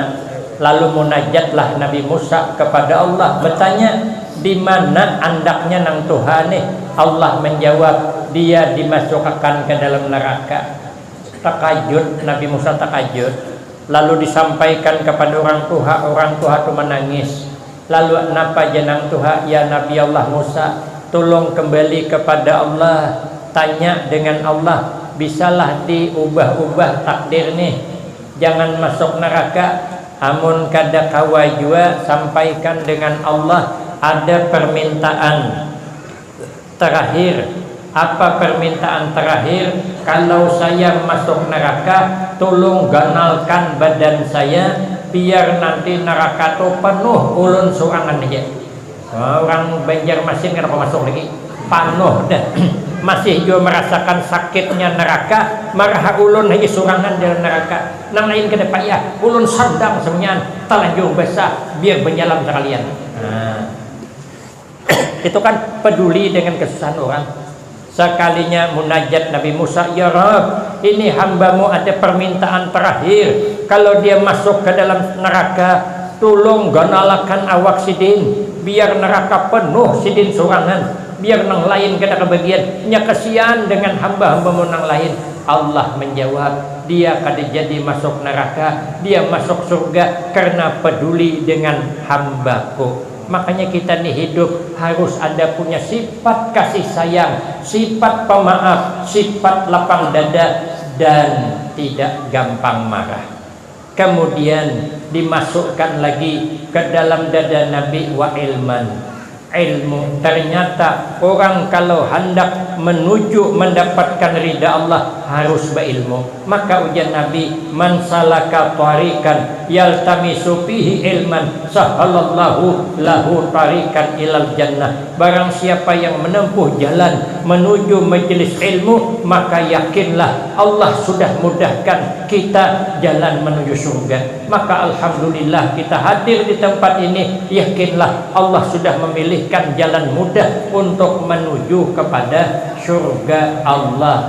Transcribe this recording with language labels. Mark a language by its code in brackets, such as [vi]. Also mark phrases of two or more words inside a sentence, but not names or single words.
[id] Lalu munajatlah Nabi Musa kepada Allah, bertanya, di mana andaknya nang Tuhan nih? Allah menjawab, dia dimasukkan ke dalam neraka. Takajud, Nabi Musa takajud. Lalu disampaikan kepada orang tua itu menangis. Lalu napa jenang Tuhan? [ar] يا نبي الله [id] Musa, tolong kembali kepada Allah, tanya dengan Allah, bisalah diubah-ubah takdir nih, jangan masuk neraka. [bjn] Amun kada kawa jua, sampaikan dengan Allah, [id] ada permintaan terakhir. Apa permintaan terakhir? Kalau saya masuk neraka, tolong ganalkan badan saya, biar nanti neraka itu penuh ulun sorangan aja. Orang Banjarmasin kenapa masuk lagi? [bjn] Panuh dah. [id] Masih juga merasakan sakitnya neraka, marah ulun lagi surangan dalam neraka. [bjn] Nang lain kada payah, ulun sandang semenyan talanjung besar biar menyelam sekalian. [id] Itu kan peduli dengan kesusahan orang. Sekalinya munajat Nabi Musa, [ar] يا رب, [id] ini hambamu ada permintaan terakhir. Kalau dia masuk ke dalam neraka, tolong ganalakan awak sidin, biar neraka penuh sidin surangan, biar [bjn] nang lain kada kebagian. [id] Nya kasihan dengan hamba-hambamu nang lain. Allah menjawab, dia kada jadi masuk neraka, dia masuk surga karena peduli dengan hambaku. Makanya kita nih hidup harus ada punya sifat kasih sayang, sifat pemaaf, sifat lapang dada, dan tidak gampang marah. Kemudian dimasukkan lagi ke dalam dada Nabi [ar] وعلما, [id] ilmu. Ternyata orang kalau hendak menuju mendapatkan ridha Allah harus berilmu. Maka ujian Nabi, [ar] من سلك طريقا يلتمس فيه علما سهل الله له طريقا إلى الجنة. [id] Barang siapa yang menempuh jalan menuju majelis ilmu, maka yakinlah Allah sudah mudahkan kita jalan menuju surga. Maka alhamdulillah kita hadir di tempat ini, yakinlah Allah sudah memilihkan jalan mudah untuk menuju kepada surga Allah.